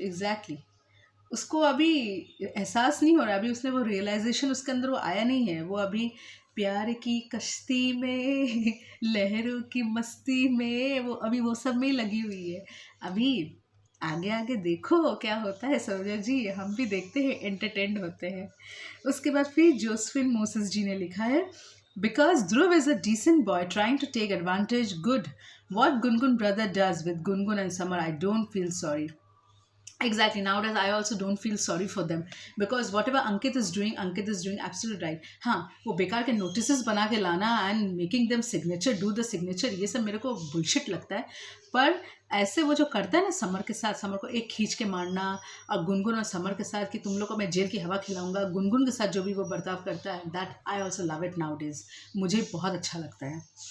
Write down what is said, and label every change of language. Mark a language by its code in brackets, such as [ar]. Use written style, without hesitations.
[hi] Exactly, उसको अभी एहसास नहीं हो रहा, अभी उसने वो रियलाइजेशन उसके अंदर वो आया नहीं है, वो अभी प्यार की कश्ती में लहरों की मस्ती में वो वो सब में लगी हुई है। अभी आगे आगे देखो क्या होता है सरोजा जी, हम भी देखते हैं, एंटरटेन्ड होते हैं। उसके बाद फिर जोसफिन मोसेस जी ने लिखा है, [en] because Dhruv is a decent boy trying to take advantage, good. What Gungun brother does with Gungun and Samar, I don't feel sorry. Exactly, nowadays I also don't feel sorry for them because whatever Ankit is doing absolutely right. [hi] हाँ, वो बेकार के notices बना के लाना [en] and making them signature, do the signature, [hi] ये सब मेरे को bullshit लगता है। पर ऐसे वो जो करता है ना समर के साथ, समर को एक खींच के मारना, और गुनगुन और समर के साथ कि तुम लोग को मैं जेल की हवा खिलाऊंगा, गुनगुन के साथ जो भी वो बर्ताव करता है, [en] that I also love it now days, [hi] मुझे बहुत अच्छा लगता है।